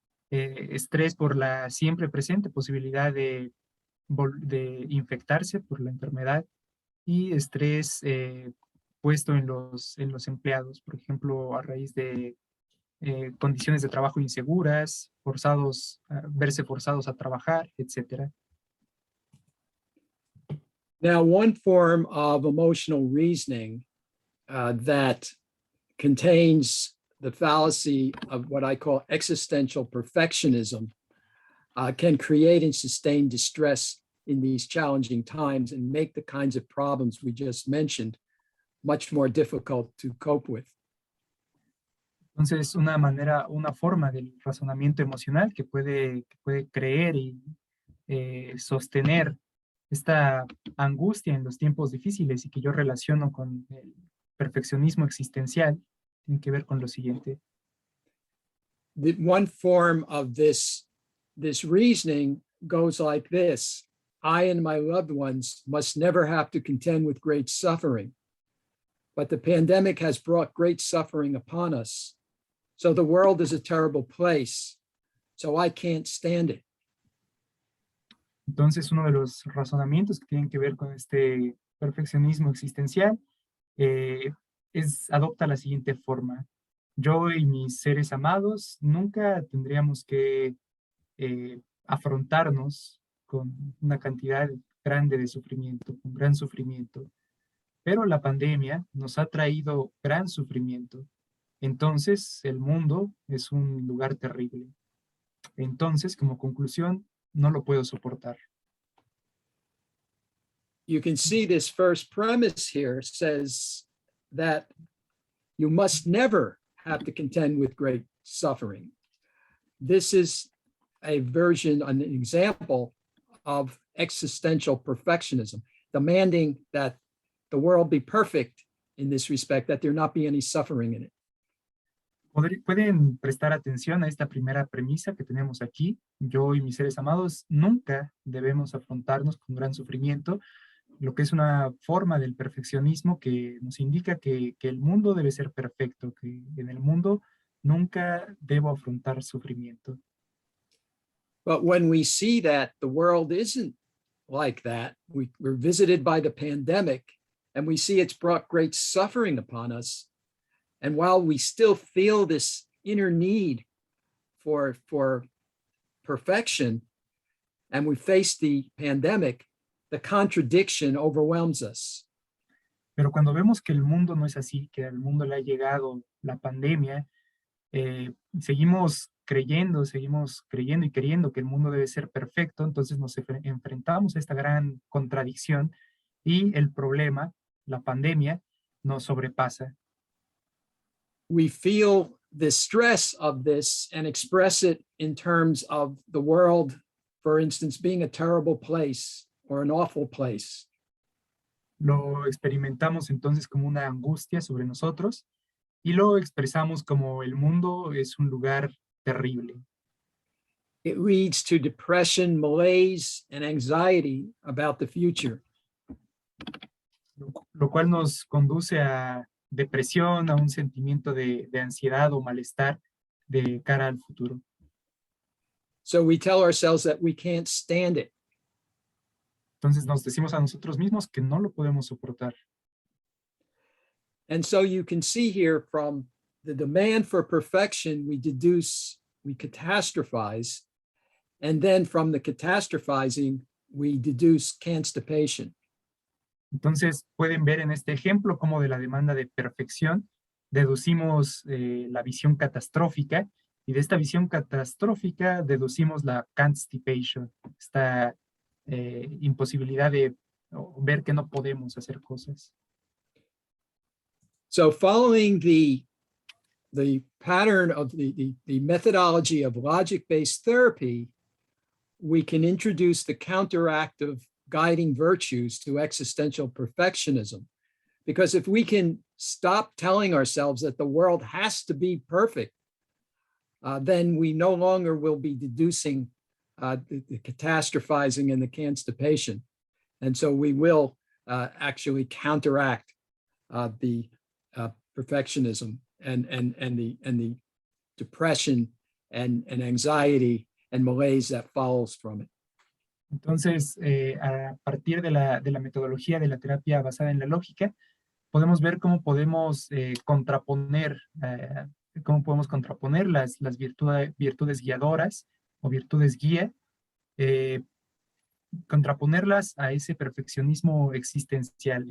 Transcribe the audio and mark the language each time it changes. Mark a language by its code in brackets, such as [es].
[es] Estrés por la siempre presente posibilidad de infectarse por la enfermedad y estrés puesto en los empleados, por ejemplo, a raíz de condiciones de trabajo inseguras, verse forzados a trabajar, etc. [en] Now, one form of emotional reasoning that contains the fallacy of what I call existential perfectionism can create and sustain distress in these challenging times and make the kinds of problems we just mentioned much more difficult to cope with. [es] Entonces, una forma del razonamiento emocional que puede creer y sostener esta angustia en los tiempos difíciles y que yo relaciono con el perfeccionismo existencial, tiene que ver con lo siguiente. [en] The one form of this reasoning goes like this: I and my loved ones must never have to contend with great suffering, but the pandemic has brought great suffering upon us. So the world is a terrible place, so I can't stand it. [es] Entonces, uno de los razonamientos que tienen que ver con este perfeccionismo existencial adopta la siguiente forma. Yo y mis seres amados nunca tendríamos que afrontarnos con una cantidad grande de sufrimiento, con gran sufrimiento. Pero la pandemia nos ha traído gran sufrimiento. Entonces, el mundo es un lugar terrible. Entonces, como conclusión, no lo puedo soportar. [en] You can see this first premise here says that you must never have to contend with great suffering. This is a version, an example of existential perfectionism, demanding that the world be perfect in this respect, that there not be any suffering in it. [es] Pueden prestar atención a esta primera premisa que tenemos aquí. Yo y mis seres amados nunca debemos afrontarnos con gran sufrimiento, lo que es una forma del perfeccionismo que nos indica que el mundo debe ser perfecto, que en el mundo nunca debo afrontar sufrimiento. [en] But when we see that the world isn't like that, we're visited by the pandemic and we see it's brought great suffering upon us. And while we still feel this inner need for perfection, and we face the pandemic, the contradiction overwhelms us. [es] Pero cuando vemos que el mundo no es así, que al mundo le ha llegado la pandemia, seguimos creyendo y queriendo que el mundo debe ser perfecto, entonces nos enfrentamos a esta gran contradicción y el problema, la pandemia, nos sobrepasa. [en] We feel the stress of this and express it in terms of the world, for instance, being a terrible place or an awful place. [es] Lo experimentamos entonces como una angustia sobre nosotros y lo expresamos como el mundo es un lugar terrible. [en] It leads to depression, malaise, and anxiety about the future. [es] Lo cual nos conduce a depresión, a un sentimiento de ansiedad o malestar de cara al futuro. [en] So we tell ourselves that we can't stand it. [es] Entonces nos decimos a nosotros mismos que no lo podemos soportar. [en] And so you can see here from the demand for perfection, we catastrophize. And then from the catastrophizing, we deduce constipation. [es] Entonces pueden ver en este ejemplo cómo de la demanda de perfección deducimos la visión catastrófica y de esta visión catastrófica deducimos la constipation, esta imposibilidad de ver que no podemos hacer cosas. [en] So following the pattern of the methodology of logic-based therapy, we can introduce the counteractive guiding virtues to existential perfectionism. Because if we can stop telling ourselves that the world has to be perfect, then we no longer will be deducing the catastrophizing and the constipation. And so we will actually counteract the perfectionism and the depression and anxiety and malaise that follows from it. [es] Entonces, a partir de la metodología de la terapia basada en la lógica, podemos ver cómo podemos contraponer cómo podemos contraponer las virtudes guiadoras o virtudes guía, contraponerlas a ese perfeccionismo existencial.